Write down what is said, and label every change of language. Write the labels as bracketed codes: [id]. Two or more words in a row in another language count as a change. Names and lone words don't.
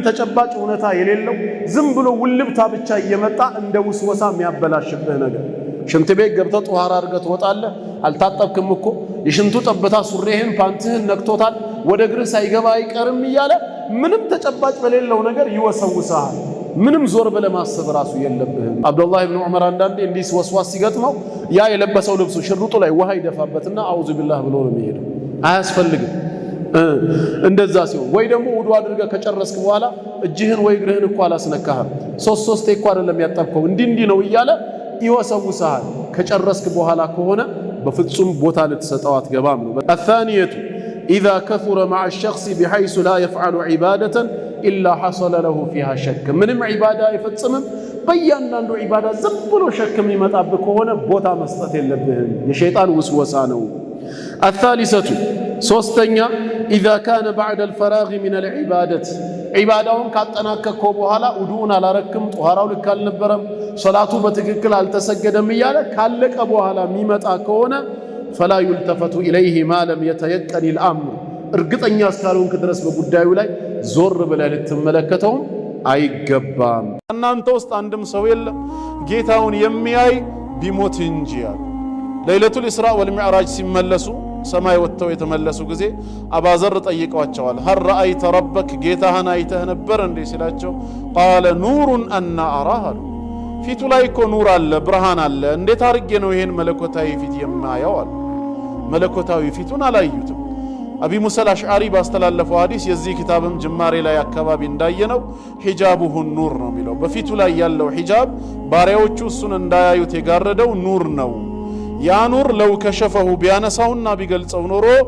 [am] ተጨባጭ ሁኔታ የሌለው ዝም ብሎ ውልብታ ብቻ እየመጣ እንደ ውስወሳ የሚያበላሽብህ ነገር ሽንት ቤት ገብተህ ጧሃራ አድርገህ ትወጣለህ አልታጠብክም እኮ የሽንቱ ጠብታ ሱሪህን ፓንትህን ነክቶታል ወደ እግርህ ሳይገባ አይቀርም እያለ ምንም ተጨባጭ በሌለው ነገር ይወሰውሳል ምንም ዞር ብለ ማሰብ ራሱ የለብህም አብዱላህ ኢብኑ ዑመር አንዳንዴ እንዲህ ወስዋስ ሲገጥመው ያ የለበሰው ልብሱ ሽርጡ ላይ ውሃ ይደፋበትና አውዙ ቢላህ ብሎ ነው የሚሄደው አያስፈልግም እንደዛ ሲሆን ወይ ደግሞ ውዱ አድርገህ ከጨረስክ በኋላ እጅህን ወይ እግርህን እኮ አላስነካህም ሶስት እኮ አይደለም ያጠብከው እንዲህ ነው እያለ ይወሰውሳል ከጨረስክ በኋላ ከሆነ በፍጹም ቦታ ልትሰጠው አትገባም ነው [ar] الثانية إذا كثر مع الشخص بحيث لا يفعل عبادة إلا حصل له فيها [am] شك ምንም ዒባዳ አይፈጽምም በእያንዳንዱ ዒባዳ ዝም ብሎ ሸክ የሚመጣብህ ከሆነ ቦታ መስጠት የለብህም የሸይጣን ውስወሳ ነው الثالثة ሶስተኛ إذا كان بعد الفراغ من العبادة ዒባዳውን ካጠናቀቅከው በኋላ ውዱኡን አላረክም ጧሃራው ልክ አልነበረም ሶላቱ በትክክል አልተሰገደም እያለ ካለቀ በኋላ የሚመጣ ከሆነ [ar] فلا يلتفت إليه ما لم يتيقن الأمر [am] እርግጠኛ እስካልሆንክ ድረስ በጉዳዩ ላይ ዞር ብለህ ልትመለከተው አይገባም እናንተ ውስጥ አንድም ሰው የለም ጌታውን የሚያይ ቢሞት እንጂ ያለ ለይለቱል ኢስራ ወልሚዕራጅ ሲመለሱ ሰማይ ወጥተው የተመለሱ ጊዜ አባዘር ጠይቀዋቸዋል [ar] هل رأيت ربك [am] ጌታህን አይተህ ነበር እንዴ ሲላቸው [ar] قال نور أن أراه [am] ፊቱ ላይ እኮ ኑር አለ ብርሃን አለ እንዴት አርጌ ነው ይሄን መለኮታዊ ፊት የማያው አለ መለኮታዊ ፊቱን አላዩትም አቢ ሙሳ አልአሽዓሪ ባስተላለፈው ሐዲስ የዚህ ኪታብም ጅማሬ ላይ አካባቢ እንዳየነው [ar] حجابه نور [am] ነው የሚለው በፊቱ ላይ ያለው ሂጃብ ባሪያዎቹ እሱን እንዳያዩት የጋረደው ኑር ነው ያ ኑር [ar] لو كشفه [am] ቢያነሳውና ቢገልጸው ኖሮ